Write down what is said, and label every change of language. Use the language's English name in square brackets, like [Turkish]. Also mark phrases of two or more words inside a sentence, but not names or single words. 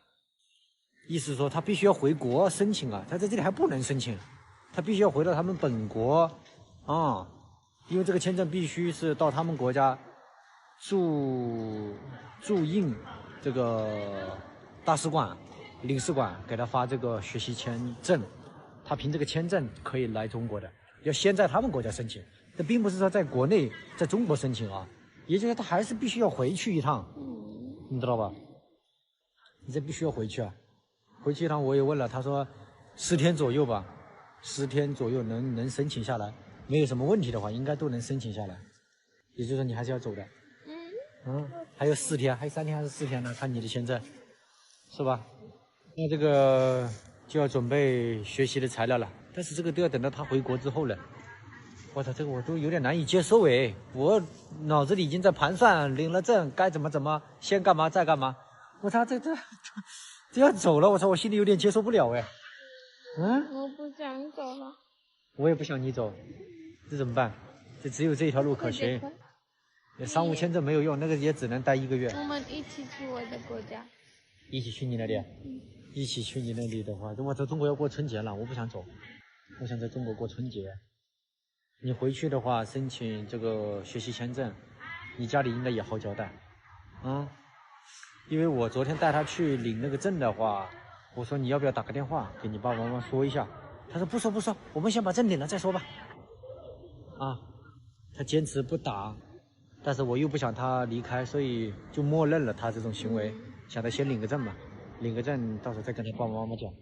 [Chinese] 意思說他必須要回國申請啊，他在這裡還不能申請，他必須要回到他們本國因為這個簽證必須是到他們國家駐印這個大使館、領事館給他發這個學習簽證，他憑這個簽證可以來中國的，要先在他們國家申請，這並不是說在國內在中國申請啊，也就是說他還是必須要回去一趟，你知道吧？你這必須要回去啊，回去一趟我也問了，他說10天左右吧，10天左右能申請下來。沒有什麼問題的話，應該都能申請下來。也就是說，你還是要走的。還有4天，還有3天還是4天呢？看你的簽證，是吧？那這個就要準備學習的材料了，但是這個都要等到他回國之後了。我操，這個我都有點難以接受哎！我腦子裡已經在盤算，領了證該怎麼，先幹嘛再幹嘛。我操，這要走了，我操，我心裡有點接受不了哎。我不想走了。我也不想你走。這怎麼辦？这只有這條路可行。商務簽證沒有用，那個也只能待1個月。我們一起去我的國家。一起去你那裡？一起去你那裡的話，我在中國要過春節了，我不想走，我想在中國過春節。你回去的話，申請這個學習簽證，你家裡應該也好交代。因為我昨天帶他去領那個證的話，我說你要不要打個電話給你爸爸媽媽說一下？他說不說，我們先把證領了再說吧。他堅持不打，但是我又不想他離開，所以就默認了他這種行為，想他先領個證嘛，領個證到時候再跟他爸爸媽媽講。